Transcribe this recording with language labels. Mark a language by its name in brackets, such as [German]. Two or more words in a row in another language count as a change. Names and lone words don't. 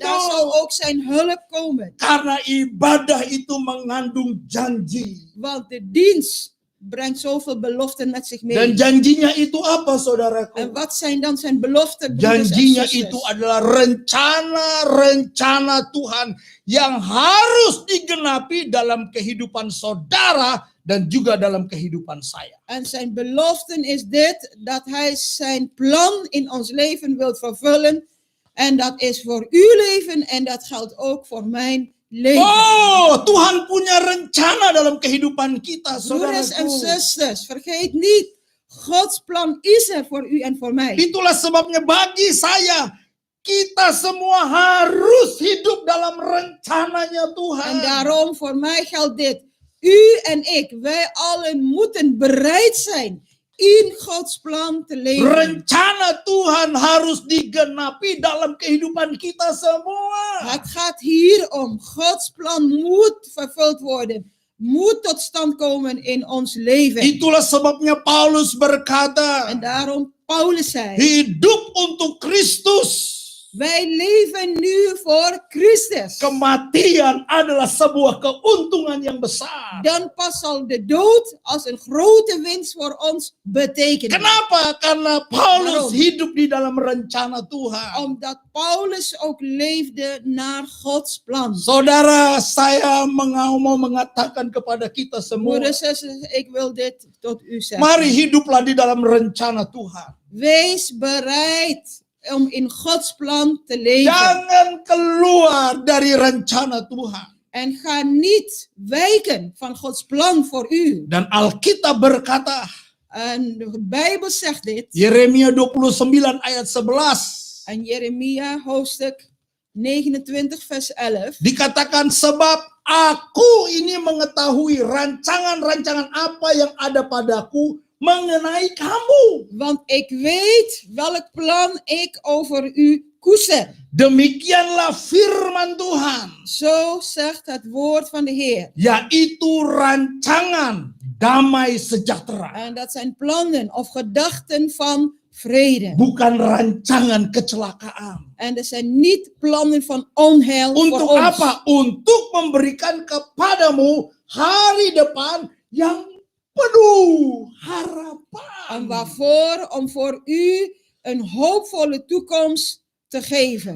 [Dutch] Daar zal ook zijn hulp komen. [Indonesian] Karena ibadah itu mengandung janji. [Dutch] Want de dienst brengt zoveel beloften met zich mee. [Indonesian] Dan janjinya itu apa [Dutch] En [Indonesian] saudaraku? [Dutch] wat zijn dan zijn beloften? broeders en [Indonesian] Janjinya [Dutch] zusters? [Indonesian] itu adalah rencana-rencana Tuhan yang harus digenapi dalam kehidupan saudara dan juga dalam kehidupan saya. [Dutch] En zijn beloften is dit, dat hij zijn plan in ons leven wil vervullen. En dat is voor uw leven en dat geldt ook voor mijn leven. [Indonesian] Oh, Tuhan punya rencana dalam kehidupan kita, [Dutch] Broeders en [Indonesian] saudaraku. [Dutch] zusters, vergeet niet, Gods plan is er voor u en voor mij. [Indonesian] Itulah sebabnya bagi saya, kita semua harus hidup dalam rencananya Tuhan. [Dutch] En daarom voor mij geldt dit. U en ik, wij allen moeten bereid zijn in Gods plan te leven. [Indonesian] Rencana Tuhan harus digenapi dalam kehidupan kita semua. [Dutch] Het gaat hier om. Gods plan moet vervuld worden. Moet tot stand komen in ons leven. [Indonesian] Itulah sebabnya Paulus berkata, [Dutch] En daarom Paulus zei, [Indonesian] hidup untuk Kristus. [Dutch] wij leven nu voor Christus. [Indonesian] Kematian adalah sebuah keuntungan yang besar. [Dutch] Dan pas zal de dood als een grote winst voor ons betekenen. [Indonesian] Kenapa? Karena Paulus [Dutch] Waarom? [Indonesian] hidup di dalam rencana Tuhan. [Dutch] Omdat Paulus ook leefde naar Gods plan. [Indonesian] Saudara, saya mau mengatakan kepada kita semua, [Dutch] Broeders en zusters, ik wil dit tot u zeggen. [Indonesian] mari hiduplah di dalam rencana Tuhan. [Dutch] Wees bereid om in Gods plan te leven. [Indonesian] Jangan keluar dari rencana Tuhan. [Dutch] En ga niet wijken van Gods plan voor u. [Indonesian] Dan Alkitab berkata, [Dutch] En de Bijbel zegt dit. [Indonesian] Yeremia 29 ayat 11. [Dutch] En Jeremia hoofdstuk 29 vers 11. [Indonesian] Dikatakan, sebab aku ini mengetahui rancangan-rancangan apa yang ada padaku mengenai kamu. [Dutch] Want ik weet welk plan ik over u koester. [Indonesian] Demikianlah firman Tuhan, [Dutch] Zo zegt het woord van de Heer. [Indonesian] yaitu rancangan damai sejahtera, [Dutch] En dat zijn plannen of gedachten van vrede. [Indonesian] bukan rancangan kecelakaan. [Dutch] En dat zijn niet plannen van onheil [Indonesian] Untuk [Dutch] voor ons. [Indonesian] apa? Untuk memberikan kepadamu hari depan yang penuh harapan. [Dutch] En waarvoor? Om voor u een hoopvolle toekomst te geven.